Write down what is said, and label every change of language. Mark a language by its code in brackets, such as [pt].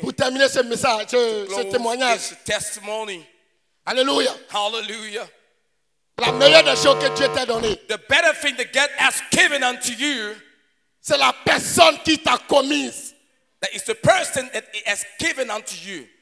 [fr] pour terminer ce message, ce [en] close [fr] témoignage. [en] this testimony. [fr] Alléluia. [en] Hallelujah. [fr] La meilleure des choses que Dieu t'a donnée, [en] The better thing that God has given unto you, [fr] c'est la personne qui t'a commise [en] that is the person that He has given unto you